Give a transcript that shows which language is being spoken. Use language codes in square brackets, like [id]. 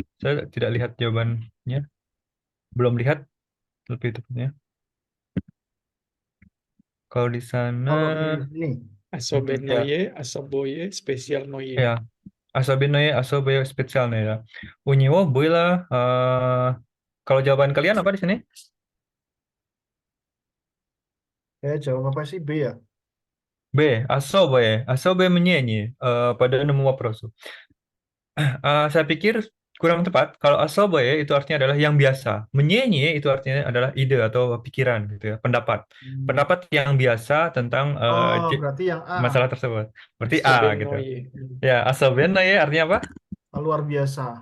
[id] Saya tidak lihat jawabannya. Belum lihat lebih tepatnya. Kalau di sana, kalau di sini, ya, [ru] Особенное, особое, специальное. [id] ya, [ru] особенное, особое специальное. [id] Ya. [ru] У него было, [id] kalau jawaban kalian apa di sini? jawab apa sih? B ya? [ru] B, особое мнение по данному вопросу. [id] Saya pikir kurang tepat. Kalau asoboye itu artinya adalah yang biasa. Menyenyi itu artinya adalah ide atau pikiran gitu ya, pendapat. Hmm. Pendapat yang biasa tentang Oh, berarti yang A. masalah tersebut. Berarti A gitu. [ru] Особенное. [id] Ya, asobiennoye artinya apa? Luar biasa.